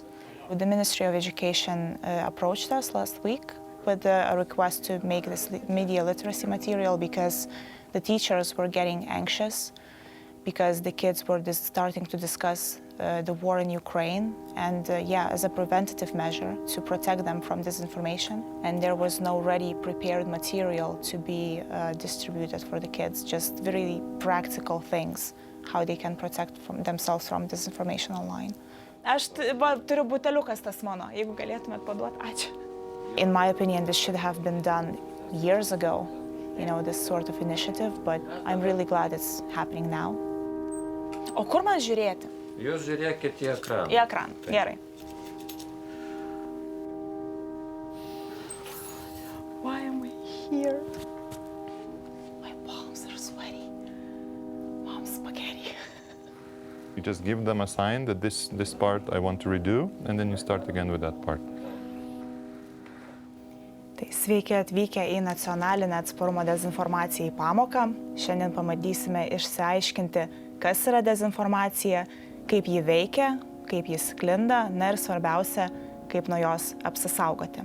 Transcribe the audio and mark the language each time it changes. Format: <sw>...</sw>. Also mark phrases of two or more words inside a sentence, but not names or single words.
<en>The Ministry of Education approached us last week with a request to make this media literacy material because the teachers were getting anxious because the kids were starting to discuss the war in Ukraine and as a preventative measure to protect them from disinformation. And there was no ready prepared material to be distributed for the kids, just very practical things, how they can protect themselves from disinformation online.</en> <lt>Aš turiu buteliukas tas mano, jeigu galėtumėt paduoti, ačiū.</lt> <en>In my opinion, this should have been done years ago, this sort of initiative, but I'm really glad it's happening now.</en> <lt>O kur man žiūrėti? Jūs žiūrėkit į ekraną. Į ekraną, gerai.</lt> <en>Why am I here? My palms are sweaty. Mom's spaghetti. You just give them a sign that this part I want to redo, and then you start again with that part.</en> <lt>Tai sveiki atvykę į nacionalinę atsparumo dezinformacijai pamoką. Šiandien pabandysime išsiaiškinti, kas yra dezinformacija, kaip ji veikia, kaip ji sklinda, na ir svarbiausia, kaip nuo jos apsisaugoti.</lt>